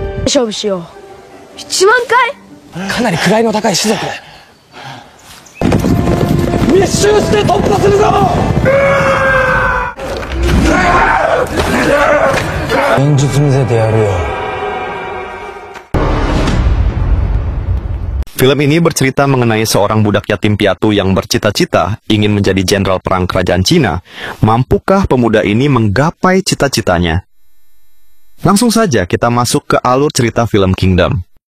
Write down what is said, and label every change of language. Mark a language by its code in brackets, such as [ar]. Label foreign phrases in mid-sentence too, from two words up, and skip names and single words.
[ja] 勝負しよう。1万回？かなり位の高い種族だ。密集して突破するぞ。戦術見せてやるよ。 [id] Film ini bercerita mengenai seorang budak yatim piatu yang bercita-cita ingin menjadi jenderal perang kerajaan Cina. Mampukah pemuda ini menggapai cita-citanya? Langsung saja kita masuk ke alur cerita film Kingdom.